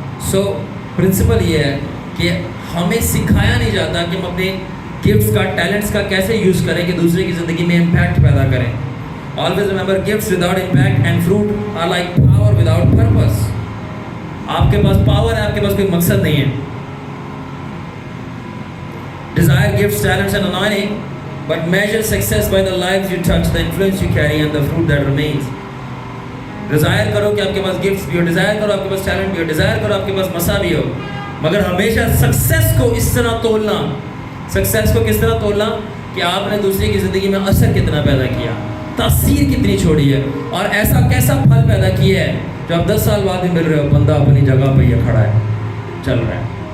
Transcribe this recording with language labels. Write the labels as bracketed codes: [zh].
[ur] سو principal یہ ہے کہ ہمیں سکھایا نہیں جاتا کہ ہم اپنے گفٹس کا, ٹیلنٹس کا کیسے یوز کریں کہ دوسرے کی زندگی میں امپیکٹ پیدا کریں. [en] Always remember, gifts without impact and fruit are like power without purpose. [ur] آپ کے پاس پاور ہے, آپ کے پاس کوئی مقصد نہیں ہے. [en] Desire gifts, talents and anointing, but measure success by the lives you touch, the influence you carry and the fruit that remains. [ur] Desire کرو کہ آپ کے پاس گفٹس بھی ہو, desire کرو آپ کے پاس ٹیلنٹ بھی ہو, desire کرو آپ کے پاس مسا بھی ہو, مگر ہمیشہ سکسیس کو اس طرح تولنا, سکسیس کو کس طرح تولنا کہ آپ نے دوسرے کی زندگی میں اثر کتنا پیدا کیا, تاثیر کتنی چھوڑی ہے, اور ایسا کیسا پھل پیدا کیا ہے جو آپ 10 سال بعد بھی مل رہے ہو, بندہ اپنی جگہ پہ یہ کھڑا ہے, چل رہا ہے.